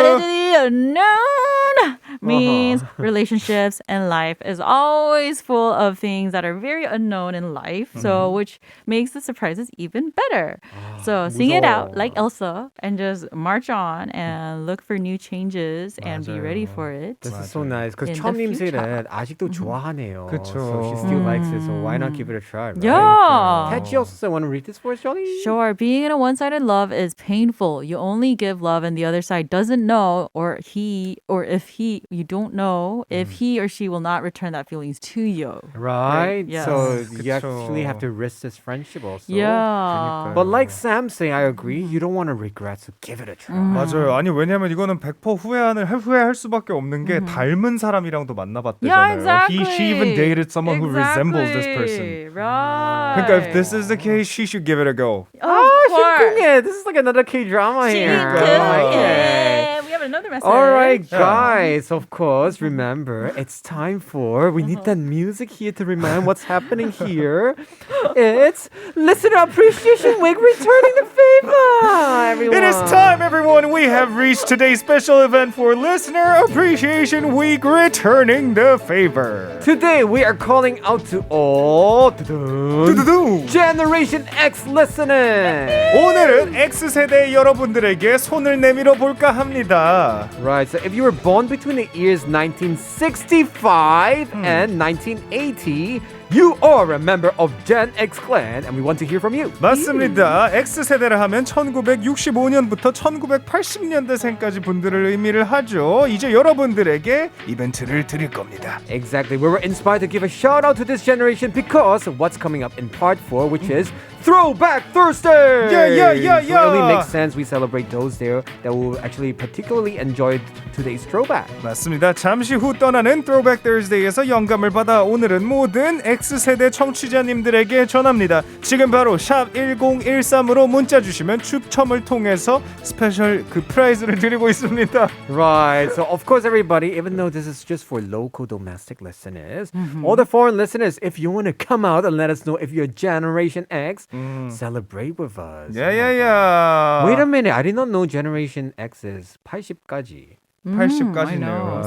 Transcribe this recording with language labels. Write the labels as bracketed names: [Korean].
[English] one into the unknown means relationships and life is always full of things that are very unknown in life. So which makes the surprises even better. So sing it out like Elsa and just march on and look for new changes and be ready for it. This is so nice because In the [Korean] 처음님들은 아직도 좋아하네요. 그쵸. [English] So she still likes it. So why not give it a try? Right? Yeah. Patchy also want to read this for us, Johnny? Sure, being in a one-sided love is painful. You only give love and the other side doesn't know or if you don't know if he or she will not return that feelings to you. Right? Yes. So [Korean] 그쵸. [English] you actually have to risk this friendship also. Yeah. But like Sam saying, I agree, you don't want to regret, so give it a try. [Korean] 맞아요. 아니 왜냐면 이거는 100% 후회할 수밖에 없는 게 닮은 사람이랑도 만나봤대잖아요. [English] exactly. She even dated someone who resembles this person. Right. [Korean] 그러니까 [English] if this is the case, she should give it a go. Of course. [Korean] 신궁해. [English] This is like another K-drama here. Yeah. We have another message. All right, guys. Of course, remember, it's time for, we need that music here to remind what's happening here. It's Listener Appreciation Week returning the favor, everyone. It is time, everyone. We have reached today's special event for Listener Appreciation Week, returning the favor. Today, we are calling out to all 두두두. Generation X listeners. [Korean] 오늘은 X세대 여러분들에게 손을 내밀어 볼까 합니다. [English] Right, so if you were born between the years 1965 and 1980, you are a member of Gen X clan, and we want to hear from you. [Korean] 맞습니다. X세대를 하면 1965년부터 1980년대생까지 분들을 의미를 하죠. 이제 여러분들에게 이벤트를 드릴 겁니다. [English] Exactly. We were inspired to give a shout out to this generation because of what's coming up in part 4, which is Throwback Thursday. Yeah. So it only makes sense we celebrate those there that will actually particularly enjoy today's throwback. [Korean] 맞습니다. 잠시 후 떠나는 Throwback Thursday에서 영감을 받아 오늘은 모든 X세대 청취자님들에게 전합니다. 지금 바로 샵 1013으로 문자 주시면 추첨을 통해서 스페셜 그 프라이즈를 드리고 있습니다. [English] Right. So of course, everybody, even though this is just for local domestic listeners, all the foreign listeners, if you want to come out and let us know if you're Generation X, celebrate with us. Yeah. Wait a minute. I did not know Generation X is [Korean] 80까지. 80까지네요.